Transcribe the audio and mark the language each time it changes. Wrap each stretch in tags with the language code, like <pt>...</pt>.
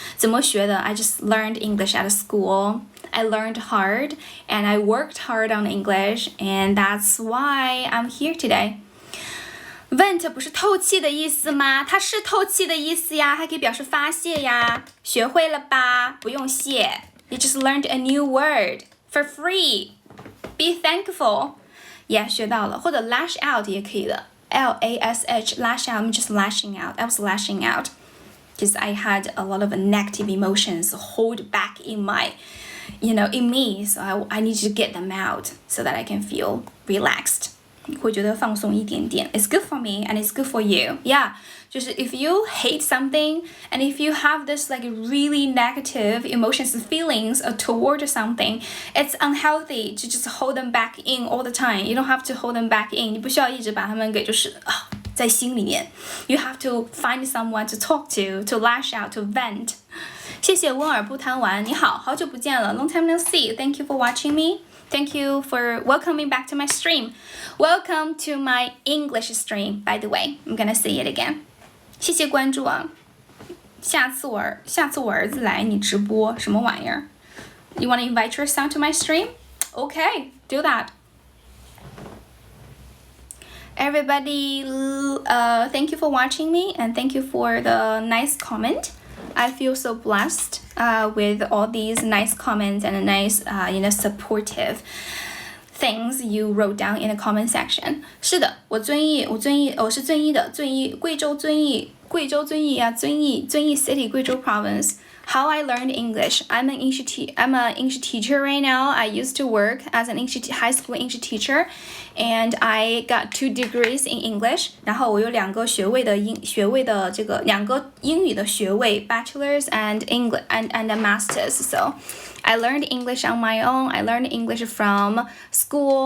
<zh>怎么学的</zh> <en>？I just learned English at school. I learned hard, and I worked hard on English, and that's why I'm here today.</en> <zh>Vent 不是透气的意思吗？它是透气的意思呀，还可以表示发泄呀。学会了吧？不用谢。</zh> <en>You just learned a new word for free. Be thankful.Yeah,</en> <zh>学到了，或者</zh> <en>lash out</en> <zh>也可以的</zh> <en>，L-A-S-H lash out, I'm just lashing out. I was lashing out. because I had a lot of negative emotions hold back in my, in me. So I need to get them out so that I can feel relaxed.</en> <zh>会觉得放松一点点。</zh> <en>It's good for me and it's good for you. Yeah. 就是 if you hate something and if you have this like really negative emotions feelings toward something, it's unhealthy to just hold them back in all the time. You don't have to hold them back in.</en> <zh>你不需要一直把它们给在心里面。</zh> <en>You have to find someone to talk to lash out, to vent.</en> <zh>谢谢温尔不贪玩，你好，好久不见了 ，</zh> <en>Long time no see. Thank you for watching me. Thank you for welcoming back to my stream. Welcome to my English stream, by the way. I'm gonna say it again.</en> <zh>谢谢关注啊！下次我儿子来你直播什么玩意儿 ？</zh> <en>You wanna invite your son to my stream? Okay, do that. Everybody, thank you for watching me and thank you for the nice comment. I feel so blessed with all these nice comments and nice, supportive things you wrote down in the comment section.</en> <zh>是的，我是遵义的，贵州遵义啊，遵义 City, 贵州 Province.</zh> <en>How I learned English. I'm an English teacher right now. I used to work as an high school English teacher, and I got 2 degrees in English.</en> <zh>然后我有2个学位的这个2个英语的学位</zh> <en>bachelor's and English and a master's. So I learned English on my own. I learned English from school.</en>